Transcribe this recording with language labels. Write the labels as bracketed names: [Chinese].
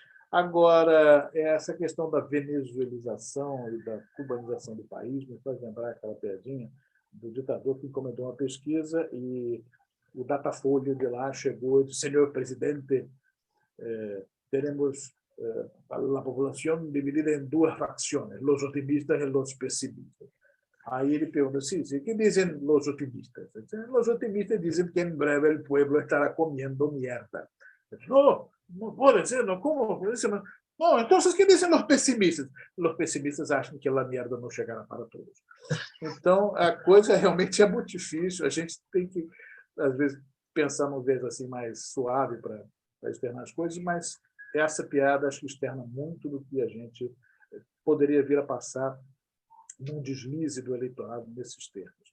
[Portuguese] Agora, essa questão da venezuelização e da cubanização do país me faz lembrar aquela piadinha do ditador que encomendou uma pesquisa e o Datafolha de lá chegou e disse: senhor presidente, temos a população dividida em duas facções, os otimistas e os pessimistas. [Spanish] Aí ele pergunta: sí, ¿qué dicen los optimistas? Los optimistas dicen que en breve el pueblo estará comiendo mierda. No, no puede ser, no, ¿cómo? No, entonces, ¿qué dicen los pessimistas? Los pessimistas [Portuguese] acham que a merda não chegará para todos. Então, a coisa realmente é muito difícil. A gente tem que, às vezes, pensar num vez assim mais suave para externar as coisas, mas essa piada acho que externa muito do que a gente poderia vir a passar num deslize do eleitorado nesses termos.